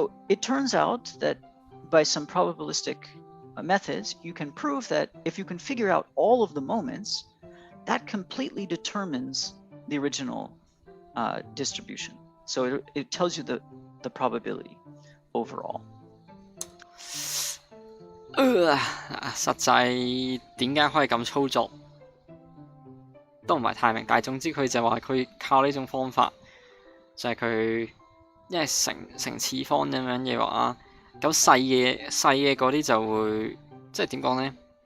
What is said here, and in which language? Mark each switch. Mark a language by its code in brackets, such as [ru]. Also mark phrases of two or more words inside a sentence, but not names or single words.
[en] So it turns out that by some probabilistic methods, you can prove that if you can figure out all of the moments, that completely determines the original distribution. So it tells you the probability overall. [yue] 實際點解可以咁操作都唔係太明，但係總之佢就話佢靠呢種方法，就係佢因為成次方咁樣嘅話，咁細嘅嗰啲就會即係點講呢？